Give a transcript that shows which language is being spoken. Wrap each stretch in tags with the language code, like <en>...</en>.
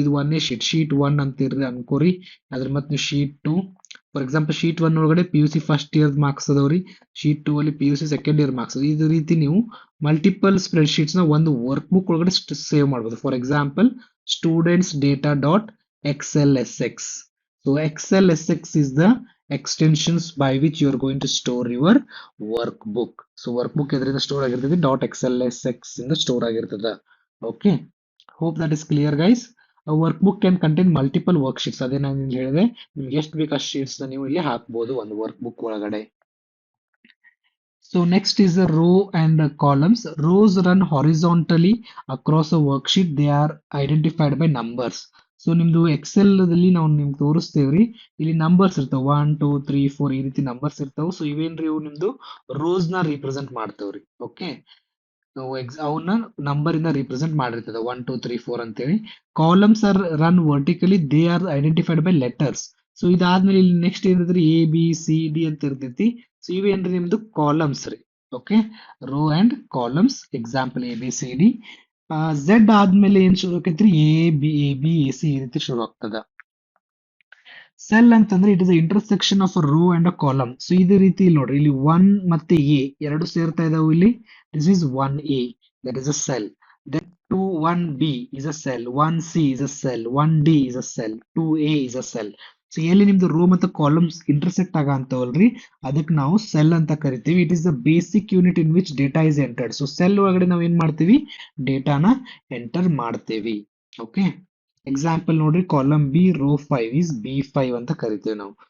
<kn>ಇದು ಒಂದೇ sheet, sheet 1 ಅಂತ ಇರ್ರಿ ಅನ್ಕೋರಿ. ಅದ್ರ ಮತ್ತೆ ನೀವು ಶೀಟ್ 2, ಫಾರ್ ಎಕ್ಸಾಂಪಲ್ ಶೀಟ್ 1 ಒಳಗಡೆ P U C first year marks ಅದಾವ್ರಿ. ಶೀಟ್ 2 ಅಲ್ಲಿ P U C second year marks. ಇದೇ ರೀತಿ ನೀವು ಮಲ್ಟಿಪಲ್ ಸ್ಪ್ರೆಡ್ ಶೀಟ್ಸ್ ನ ಒಂದು ವರ್ಕ್ ಬುಕ್ ಒಳಗಡೆ ಸೇವ್ ಮಾಡಬಹುದು.</kn> <en>For example students data dot Excel S X. So Excel S X is the extensions by which you are going to store your workbook.</en> <kn>So workbook ಎದರಿಂದ store ಆಗಿರ್ತದೆ? Dot Excel S X ಇಂದ store ಆಗಿರ್ತದ.</kn> <en>Okay, hope that is clear guys. Workbook can contain multiple worksheets.</en> <kn>ಅದೇ ನಾನು ನಿಮ್ಗೆ ಹೇಳಿದೆ, ನಿಮ್ಗೆ ಎಷ್ಟು ಬೇಕು ಅಷ್ಟು ಶೀಟ್ಸ್ ನ ನೀವು ಇಲ್ಲಿ ಹಾಕ್ಬೋದು ಒಂದು ವರ್ಕ್ ಬುಕ್ ಒಳಗಡೆ.</kn> <en>So next is the row and the columns. Rows run horizontally across a worksheet. They are identified by numbers.</en> <kn>So ನಿಮ್ದು ಎಕ್ಸೆಲ್ ದಲ್ಲಿ ನಾವು ನಿಮ್ಗೆ ತೋರಿಸ್ತೇವ್ರಿ. ಇಲ್ಲಿ ನಂಬರ್ಸ್ ಇರ್ತಾವ, 1 2 3 4 ಈ ರೀತಿ ನಂಬರ್ಸ್ ಇರ್ತಾವ. ಸೊ ಇವೇನ್ರಿ? ಇವು ನಿಮ್ದು ರೋಸ್ ನ ರಿಪ್ರೆಸೆಂಟ್ ಮಾಡ್ತಾವ್ರಿ. ಓಕೆ, ಅವನ್ನ ನಂಬರ್ ಇಂದ ರಿಪ್ರೆಸೆಂಟ್ ಮಾಡಿರ್ತದೆ 1 2 3 4 ಅಂತೇಳಿ.</kn> <en>Columns are run vertically, they are identified by letters.</en> <kn>So ಇದಾದ್ಮೇಲೆ ಇಲ್ಲಿ next ಏನಿದ್ರಿ? A B C D ಅಂತ ಇರ್ತೈತಿ. ಸೊ ಇವೇನ್ರಿ? ನಿಮ್ದು ಕಾಲಮ್ಸ್ ರೀ. Okay, row and columns. Example A B C D. Z ಆದ್ಮೇಲೆ ಏನ್ ಶುರು ಆಕೈತ್ರಿ? ಎ ಬಿ ಎ ಸಿ ಈ ರೀತಿ ಶುರು ಆಗ್ತದ. ಸೆಲ್ ಅಂತಂದ್ರೆ</kn> <en>It is intersection of row and a column.</en> <kn>So ಇದೇ ರೀತಿ ಇಲ್ಲಿ ನೋಡ್ರಿ, ಇಲ್ಲಿ 1 ಮತ್ತೆ ಎ ಎರಡು ಸೇರ್ತಾ ಇದಾವೆ ಇಲ್ಲಿ.</kn> <en>This is 1A, that is a cell. Then 1B is a cell, 1C is a cell, 1D is a cell, 2A is a cell.</en> <kn>So ಎಲ್ಲಿ ನಿಮ್ದು ರೋ ಮತ್ತು ಕಾಲಮ್ಸ್ ಇಂಟರ್ಸೆಕ್ಟ್ ಆಗ ಅಂತವಲ್ರಿ, ಅದಕ್ಕೆ ನಾವು ಸೆಲ್ ಅಂತ ಕರಿತೀವಿ.</kn> <en>It is the basic unit in which data is entered.</en> <kn>So cell ಒಳಗಡೆ ನಾವು ಏನ್ ಮಾಡ್ತೀವಿ? ಡೇಟಾನ ಎಂಟರ್ ಮಾಡ್ತೇವಿ. ಓಕೆ, ಎಕ್ಸಾಂಪಲ್ ನೋಡ್ರಿ, column B rho 5 is B5 ಅಂತ ಕರಿತೇವೆ ನಾವು.</kn>